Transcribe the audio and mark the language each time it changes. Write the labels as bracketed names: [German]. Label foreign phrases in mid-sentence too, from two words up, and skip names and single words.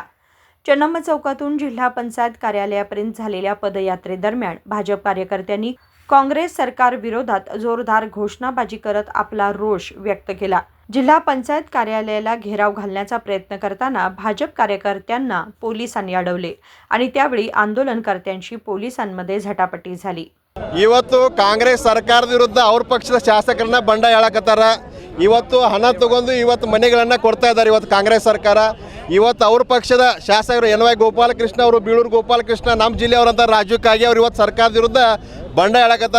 [Marathi] चन्नम्मा चौकातून जिल्हा पंचायत कार्यालयापर्यंत झालेल्या पदयात्रेदरम्यान भाजप कार्यकर्त्यांनी काँग्रेस सरकार विरोधात जोरदार घोषणाबाजी करत आपला रोष व्यक्त केला। जिल्हा पंचायत कार्यालयाला घेराव घालण्याचा प्रयत्न करताना भाजप कार्यकर्त्यांना पोलिसांनी अडवले आणि त्यावेळी आंदोलनकर्त्यांची पोलिसांमध्ये झटापटी झाली। [Kannada] ಇವತ್ತು ಕಾಂಗ್ರೆಸ್ ಸರ್ಕಾರದ ವಿರುದ್ಧ ಅವ್ರ ಪಕ್ಷದ ಶಾಸಕರನ್ನ ಬಂಡಾಯ ಹೇಳಕತ್ತಾರ। ಇವತ್ತು ಹಣ ತಗೊಂಡು ಇವತ್ತು ಮನೆಗಳನ್ನು ಕೊಡ್ತಾ ಇದ್ದಾರೆ ಇವತ್ತು ಕಾಂಗ್ರೆಸ್ ಸರ್ಕಾರ। ಇವತ್ತು ಅವ್ರ ಪಕ್ಷದ ಶಾಸಕರು NY ಗೋಪಾಲಕೃಷ್ಣ ಅವರು ಬೀಳೂರು ಗೋಪಾಲಕೃಷ್ಣ ನಮ್ಮ ಜಿಲ್ಲೆಯವರಂತ ರಾಜು ಕಾಗೆ ಅವರು ಇವತ್ತು ಸರ್ಕಾರದ ವಿರುದ್ಧ ಬಂಡಾಯ ಹೇಳಕತ್ತಾರ।